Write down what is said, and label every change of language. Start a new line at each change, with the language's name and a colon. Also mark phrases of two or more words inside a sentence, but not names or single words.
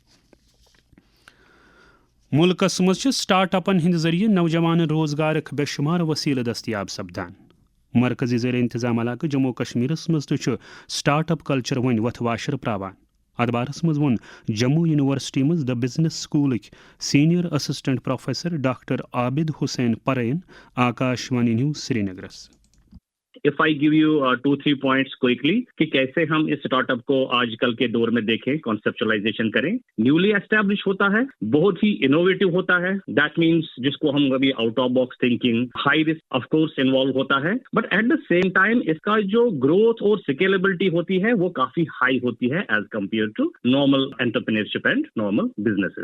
Kashmiri: ملکس مز سٹارٹ اپن ہند ذریعہ نوجوان روزگارک بے شمار وسیلہ دستیاب سپدان مرکزی زیر انتظام علاقہ جموں کشمیرس مز تہ
English: start up culture
Kashmiri: ون وتھ واشر پراوان ات بارس مز وون جموں یونیورسٹی مز دا بزنس سکولک
English: senior assistant professor
Kashmiri: ڈاکٹر عابد حسین پرین آکاشوانی نیوز سری نگرس
English: If I give you 2-3 points quickly
Hindi: कि कैसे हम इस स्टार्टअप को आजकल के दौर में देखें, कॉन्सेप्चुअलाइजेशन करें।
English: newly establish
Hindi: होता है, बहुत ही इनोवेटिव होता है,
English: that means
Hindi: जिसको हम कभी
English: out of box thinking, high risk of course involve
Hindi: होता है,
English: but at the same time
Hindi: इसका जो ग्रोथ और स्केलेबिलिटी होती है वो काफी हाई होती है
English: as compare to normal entrepreneurship and normal businesses.